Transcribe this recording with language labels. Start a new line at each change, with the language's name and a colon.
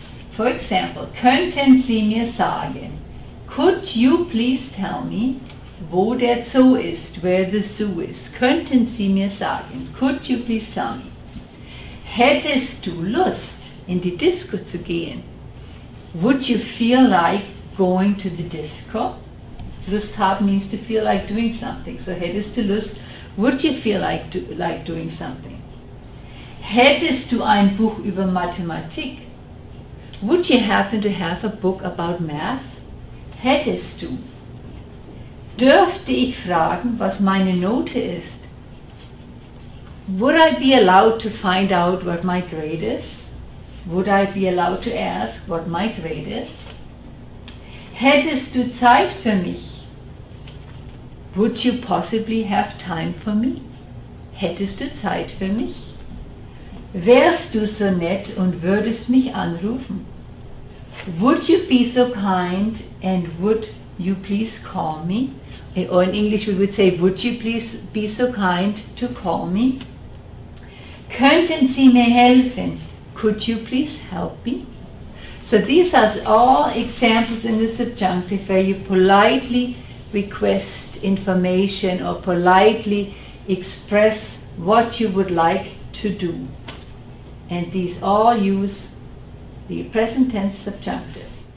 English: For example,
German: könnten Sie mir sagen,
English: could you please tell me,
German: wo der Zoo ist,
English: where the zoo is?
German: Könnten Sie mir sagen,
English: could you please tell me?
German: Hättest du Lust, in die Disco zu gehen?
English: Would you feel like going to the disco? Lust haben means to feel like doing something. So
German: hättest du Lust,
English: would you feel like doing something?
German: Hättest du ein Buch über Mathematik?
English: Would you happen to have a book about math?
German: Hättest du? Dürfte ich fragen, was meine Note ist?
English: Would I be allowed to find out what my grade is? Would I be allowed to ask what my grade is?
German: Hättest du Zeit für mich?
English: Would you possibly have time for me?
German: Hättest du Zeit für mich? Wärst du so nett und würdest mich anrufen?
English: Would you be so kind and would you please call me? Or in English we would say, would you please be so kind to call me?
German: Könnten Sie mir helfen?
English: Could you please help me? So these are all examples in the subjunctive where you politely request information or politely express what you would like to do. And these all use the present tense subjunctive.